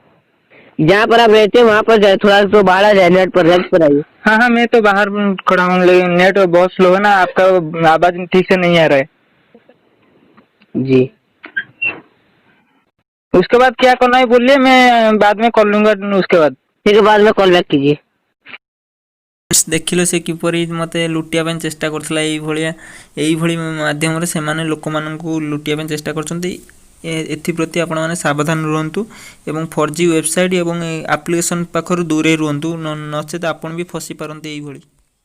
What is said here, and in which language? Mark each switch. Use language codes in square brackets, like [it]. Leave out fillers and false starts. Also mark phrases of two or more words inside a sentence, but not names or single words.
[hi] जहाँ पर आप रहते हैं वहाँ पर जाए, थोड़ा तो बाहर आ जाए, नेट पर रेंज पर आइए। हाँ हाँ मैं तो बाहर खड़ा हूँ, लेकिन नेट बहुत स्लो है ना, आपका आवाज ठीक से नहीं आ रहा है। जी उसके बाद क्या करना है बोलिए, मैं बाद में कॉल लूंगा उसके बाद। ठीक है, बाद में [en] call back [hi] कीजिए। [or] ଦେଖିଲ ସେ କିପରି ମୋତେ ଲୁଟିବା ପାଇଁ ଚେଷ୍ଟା କରୁଥିଲା। ଏଇଭଳି ମାଧ୍ୟମରେ ସେମାନେ ଲୋକମାନଙ୍କୁ ଲୁଟିବା ପାଇଁ ଚେଷ୍ଟା କରୁଛନ୍ତି। ଏଥିପ୍ରତି ଆପଣମାନେ ସାବଧାନ ରୁହନ୍ତୁ ଏବଂ 4G ୱେବସାଇଟ୍ ଏବଂ ଆପ୍ଲିକେସନ୍ ପାଖରୁ ଦୂରେଇ ରୁହନ୍ତୁ, ନଚେତ୍ ଆପଣ ବି ଫସି ପାରନ୍ତି ଏଇଭଳି।